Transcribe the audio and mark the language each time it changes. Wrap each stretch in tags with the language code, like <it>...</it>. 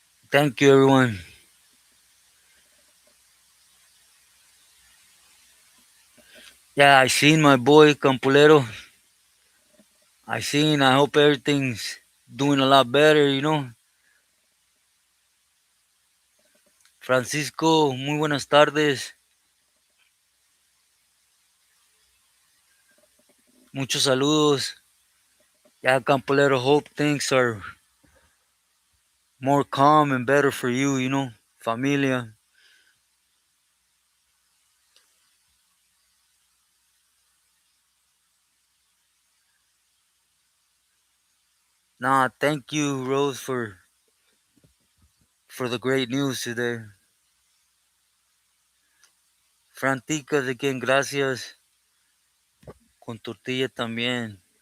<en>Thank you, everyone. Yeah, I seen my boy Campolero. I hope everything's doing a lot better.</en> <es>Francisco, muy buenas tardes. Muchos saludos.</es> <en>Yeah, Campolero, hope things are more calm and better for you. Familia. Nah, thank you, Rose, for the great news today.</en> <es>Franticas</es> <en>again,</en> <es>gracias. Con tortilla también.</es>